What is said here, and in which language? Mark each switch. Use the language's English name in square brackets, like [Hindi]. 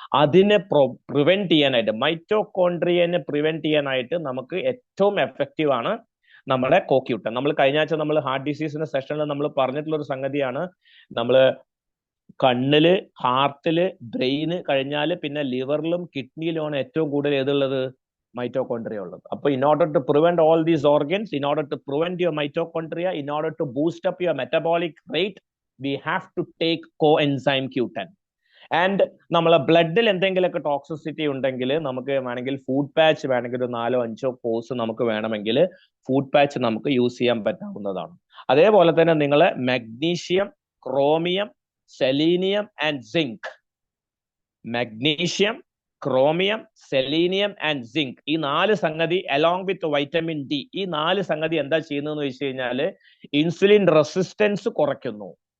[Malayalam] അതിനെ പ്രിവെന്റ് ചെയ്യാനായിട്ട്, മൈറ്റോകോൺട്രിയനെ പ്രിവെന്റ് ചെയ്യാനായിട്ട് നമുക്ക് ഏറ്റവും എഫക്റ്റീവ് ആണ് നമ്മുടെ കോക്യൂട്ടൻ. നമ്മൾ കഴിഞ്ഞ ആഴ്ച നമ്മൾ ഹാർട്ട് ഡിസീസിന്റെ സെഷനിൽ നമ്മൾ പറഞ്ഞിട്ടുള്ള ഒരു സംഗതിയാണ്, നമ്മൾ കണ്ണില്, ഹാർട്ടില്, ബ്രെയിന് കഴിഞ്ഞാൽ പിന്നെ ലിവറിലും കിഡ്നിയിലുമാണ് ഏറ്റവും കൂടുതൽ ഏതുള്ളത്? മൈറ്റോകോൺട്രിയ ഉള്ളത്. അപ്പൊ [English] in order to prevent all these organs, in order to prevent your mitochondria, in order to boost up your metabolic rate, we have to take coenzyme Q10. [Malayalam] And നമ്മളെ ബ്ലഡിൽ എന്തെങ്കിലുമൊക്കെ ടോക്സിസിറ്റി ഉണ്ടെങ്കിൽ നമുക്ക് വേണമെങ്കിൽ ഫുഡ് പാച്ച് വേണമെങ്കിൽ ഒരു 4-5 course നമുക്ക് വേണമെങ്കിൽ ഫുഡ് പാച്ച് നമുക്ക് യൂസ് ചെയ്യാൻ പറ്റാവുന്നതാണ്. അതേപോലെ തന്നെ നിങ്ങൾ magnesium, chromium, selenium and zinc, magnesium, chromium, selenium and zinc, ഈ 4 സംഗതി അലോങ് വിത്ത് വൈറ്റമിൻ ഡി, ഈ 4 സംഗതി എന്താ ചെയ്യുന്നതെന്ന് വെച്ച് കഴിഞ്ഞാൽ ഇൻസുലിൻ റെസിസ്റ്റൻസ് കുറയ്ക്കുന്നു.